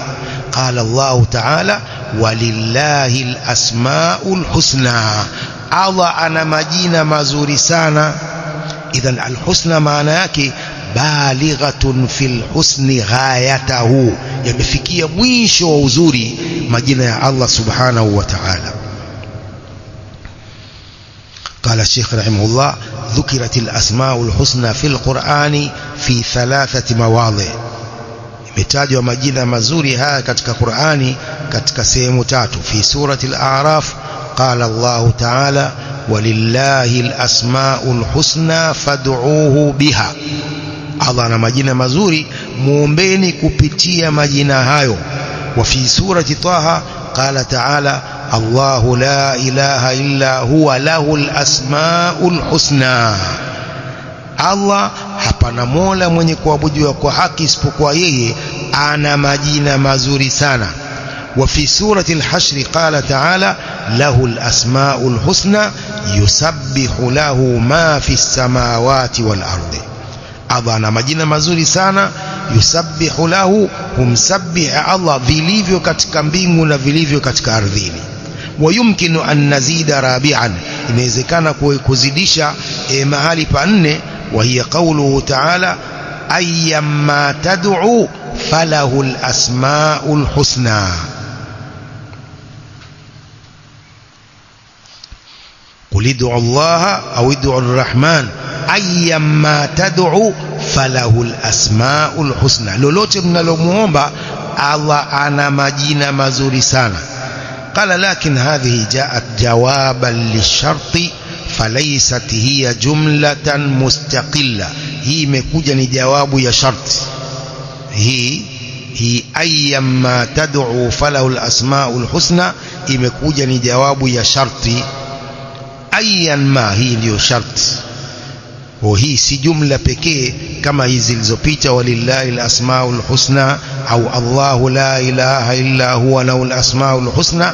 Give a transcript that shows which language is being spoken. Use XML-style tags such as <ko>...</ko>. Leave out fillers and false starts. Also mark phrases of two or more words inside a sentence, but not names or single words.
<ar>قال الله تعالى ولله الأسماء الحسنى, Allah</ar> <sw>ana majina mazuri sana.</sw> <ar>إذن الحسنى</ar> <sw>maana yake</sw> <ar>بالغة في الحسن غايته,</ar> <sw>yamefikia mwisho wa uzuri majina ya Allah</sw> <ar>سبحانه وتعالى. قال الشيخ رحمه الله: ذكرت الأسماء الحسنى في القرآن في 3 مواضع.</ar> <sw>imetajwa majina mazuri haya katika Qur'ani katika sehemu 3.</sw> <ar>في سورة الأعراف قال الله تعالى: ولله الأسماء الحسنى فادعوه بها.</ar> <sw>Allah ana majina mazuri, muombeni kupitia majina hayo.</sw> <ar>وفي سورة طه قال تعالى: الله لا إله إلا هو له الأسماء الحسنى.</ar> <sw>Allah hapana mola mwenye kuabudiwa kwa haki isipokuwa yeye, ana majina mazuri sana.</sw> <ar>وفي سورة الحشر قال تعالى: له الأسماء الحسنى يسبح له ما في السماوات والأرض.</ar> <sw>Allah ana majina mazuri sana,</sw> <ar>يسبح له,</ar> <sw>humsabbih Allah vilivyo katika mbingu na vilivyo katika ardhini.</sw> <ar>ويمكن أن نزيد رابعا,</ar> <sw>inawezekana kuzidisha mahali pa 4.</sw> <ar>وهي قوله تعالى: أياما تدعوا فله الأسماء الحسنى. قل ادعوا الله أو ادعوا الرحمن أياما تدعوا فله الأسماء الحسنى.</ar> <sw>Lolote mnalomuomba Allah ana majina mazuri sana.</sw> <ar>قال: لكن هذه جاءت جوابا للشرط فليست هي جملة مستقلة.</ar> <sw>هي imekuja ni jawabu ya sharti. hii</sw> <ar>أياما تدعوا فله الأسماء الحسنى</ar> <sw>imekuja ni jawabu ya sharti.</sw> <ar>أيا ما,</ar> <sw>hii ndio sharti. Hii si jumla pekee kama hizi zilizopita:</sw> <ar>ولله الأسماء الحسنى</ar> <sw>au</sw> <ar>الله لا إله إلا هو له الأسماء الحسنى.</ar>